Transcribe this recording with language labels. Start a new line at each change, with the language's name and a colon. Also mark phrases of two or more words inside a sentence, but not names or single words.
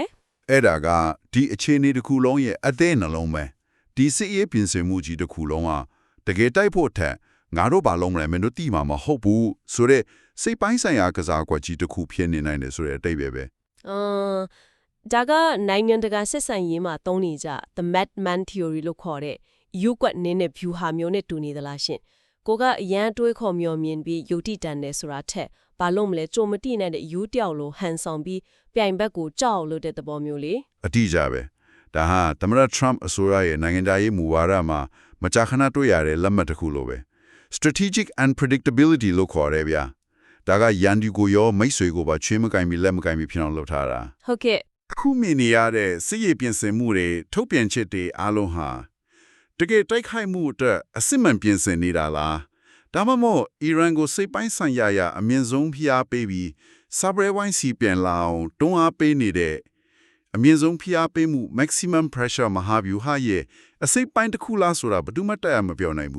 Burmese: အဲ့ဒါကဒီအခြေအနေတစ်ခုလုံးရဲ့အသေးနှလုံးပဲဒီစစ်ရေးပြင်ဆင်မှုကြီးတစ်ခုလုံးဟာတကယ်တိုက်ဖို့ထက်ငါတို့ဘာလုံးမလဲမင်းတို့တိမှာမဟုတ်ဘူးဆိုတော့စိတ်ပိုင်းဆိုင်ရာကစားကွက်ကြီးတစ်ခုဖြစ်နေနိုင်တယ်ဆိုတဲ့အတိတ်ပဲ ဒါကနိုင်ငံတကာဆက်ဆံရေးမှာသုံးနေကြ
English: the madman theory
Burmese: လို့ခေါ်တဲ့ယူကွက်နင်းတဲ့ view ဟာမျိုးနဲ့တူနေသလားရှင်ကိုကအရန်တွေးခေါ်မျှော်မြင်ပြီးယုတ်တိတန်တယ်ဆိုတာထက်ဘာလို့မလဲကြုံမတိနိုင်တဲ့ယူတယောက်လိုဟန်ဆောင်ပြီးပြိုင်ဘက်ကိုကြောက်လို့တဲ့သဘောမျိုးလေ အတိအကျပဲဒါဟာသမ္မတ Trump အစိုးရရဲ့နိုင်ငံသားရေးမူဝါဒမှာမကြာခဏတွေ့ရတဲ့လက်မှတ်တစ်ခုလိုပဲ
English: strategic unpredictability
Burmese: လို့ခေါ်ရဲဗျာဒါကရန်ဒီကိုရောမိတ်ဆွေကိုပါချွေးမကင်ပြီးလက်မကင်ပြီးဖြစ်အောင်လုပ်ထားတာ ဟုတ်ကဲ့ ခုမြင်နေရတဲ့စစ်ရေးပြင်ဆင်မှုတွေထုတ်ပြန်ချက်တွေအားလုံးဟာတကယ်တိုက်ခိုက်မှုအတွက်အစစ်မှန်ပြင်ဆင်နေတာလားဒါမှမဟုတ်အီရန်ကိုစိတ်ပိုင်းဆိုင်ရာအမြင့်ဆုံးဖိအားပေးပြီးစာပွဲဝိုင်းစီပြန်လာအောင်တွန်းအားပေးနေတဲ့အမြင့်ဆုံးဖိအားပေးမှု
English: maximum pressure
Burmese: မဟာဗျူဟာရဲ့အစိတ်ပိုင်းတစ်ခုလားဆိုတာဘယ်သူမှတက်မပြောနိုင်ဘူး